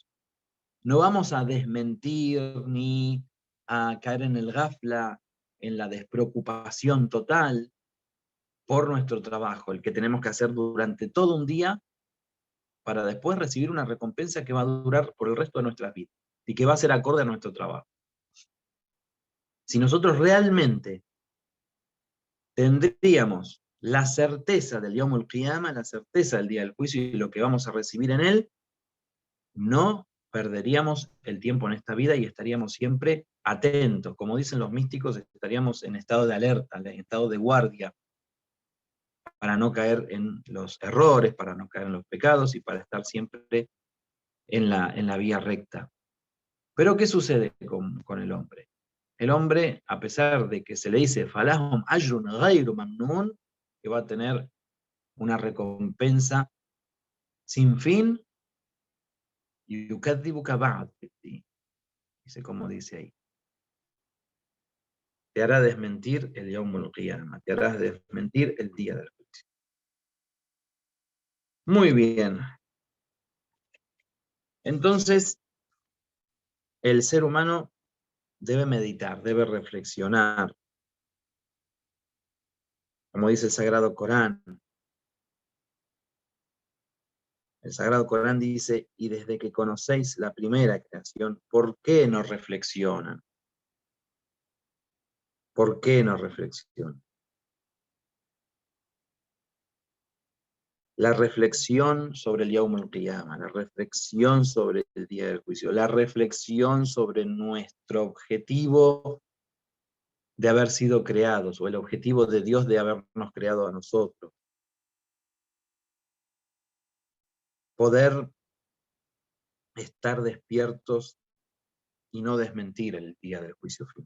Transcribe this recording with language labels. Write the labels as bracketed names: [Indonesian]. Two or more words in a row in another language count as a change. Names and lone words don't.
[Spanish] No vamos a desmentir ni a caer en el ghafla, en la despreocupación total por nuestro trabajo, el que tenemos que hacer durante todo un día para después recibir una recompensa que va a durar por el resto de nuestras vidas y que va a ser acorde a nuestro trabajo. Si nosotros realmente tendríamos la certeza del [Arabic] يوم القيامة, [Spanish] la certeza del día del juicio y lo que vamos a recibir en él, no perderíamos el tiempo en esta vida y estaríamos siempre atentos. Como dicen los místicos, estaríamos en estado de alerta, en estado de guardia, para no caer en los errores, para no caer en los pecados y para estar siempre en la vía recta. Pero ¿qué sucede con el hombre? El hombre, a pesar de que se le dice [Arabic] فلهم أجر غير ممنون, [Spanish] que va a tener una recompensa sin fin, [Arabic] يكذبك بعد, [Spanish] dice como dice ahí. Te hará desmentir el [Arabic] يوم القيامة, [Spanish] te hará desmentir el día del juicio. Muy bien. Entonces, el ser humano debe meditar, debe reflexionar. Como dice el Sagrado Corán. El Sagrado Corán dice, y desde que conocéis la primera creación, ¿por qué no reflexionan? ¿Por qué no reflexionan? La reflexión sobre el [Arabic] يوم القيامة, [Spanish] la reflexión sobre el día del juicio, la reflexión sobre nuestro objetivo de haber sido creados, o el objetivo de Dios de habernos creado a nosotros. Poder estar despiertos y no desmentir el día del juicio final.